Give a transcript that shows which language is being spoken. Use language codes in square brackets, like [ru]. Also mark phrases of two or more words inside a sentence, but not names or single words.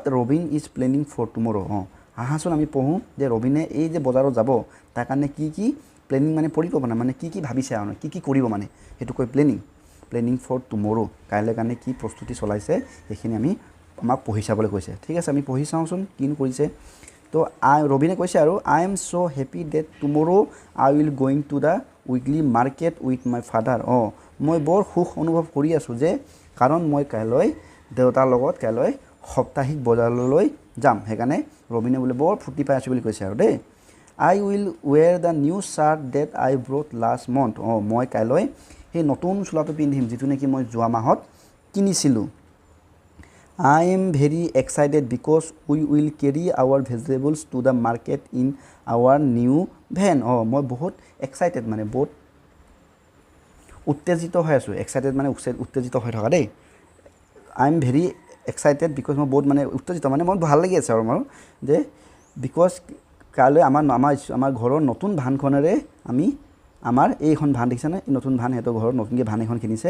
[en] Robin is planning for tomorrow [as] আহাচোন আমি পঢ়োঁ যে ৰবিনে এই যে বজাৰত যাব তাৰ কাৰণে কি প্লেনিং মানে পৰিকল্পনা মানে কি ভাবিছে আৰু কি কৰিব মানে সেইটো কয় [en] planning for tomorrow [as] কাইলৈ কাৰণে কি প্ৰস্তুতি চলাইছে সেইখিনি আমাক পঢ়ি চাবলৈ কৈছে ঠিক আছে আমি পঢ়ি চাওঁচোন কিনো কৰিছে তো ৰবিনে কৈছে আৰু [en] I am so happy that tomorrow I will going to the weekly market with my father [as] মই বৰ সুখ অনুভৱ কৰি আছোঁ যে কাৰণ মই কাইলৈ দেউতাৰ লগত কাইলৈ সাপ্তাহিক বজাৰলৈ যাম সেইকাৰণে ৰবিনে বোলে বৰ ফূৰ্তি পাই আছোঁ বুলি কৈছে আৰু [en] that I will wear the new shirt that I bought last month [as] মই কাইলৈ সেই নতুন চোলাটো পিন্ধিম যিটো নেকি মই যোৱা মাহত কিনিছিলোঁ [en] I am very excited because we will carry our vegetables to the market in our new van [as] মই বহুত এক্সাইটেড মানে বহুত উত্তেজিত হৈ আছোঁ এক্সাইটেড মানে উত্তেজিত হৈ থকা [en] that I am very excited because [as] মই বহুত মানে উত্তেজিত মানে মই ভাল লাগি আছে আৰু মোৰ যে বিকজ কাইলৈ আমাৰ ঘৰৰ নতুন ভানখনেৰে আমি আমাৰ এইখন ভান দেখিছেনে নতুন ভান সিহঁতৰ ঘৰত নতুনকৈ ভান এখন কিনিছে